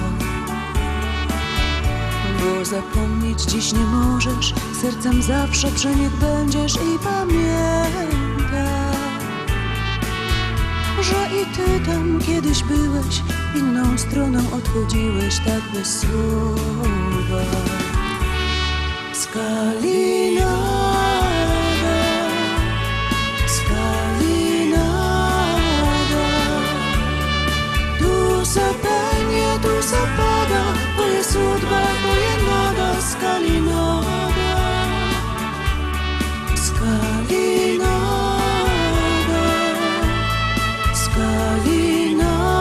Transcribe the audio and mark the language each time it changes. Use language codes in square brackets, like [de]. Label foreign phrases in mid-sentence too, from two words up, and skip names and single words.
[pl] Bo zapomnieć dziś nie możesz, sercem zawsze przy nich będziesz i pamiętaj, że i ty tam kiedyś byłeś, inną stroną odchodziłeś tak bez słowa. [hr] Skalinada, skalinada, tu se penie, tu se pada, to je sudba, to je nada, skalinada, skalinada, skalinada.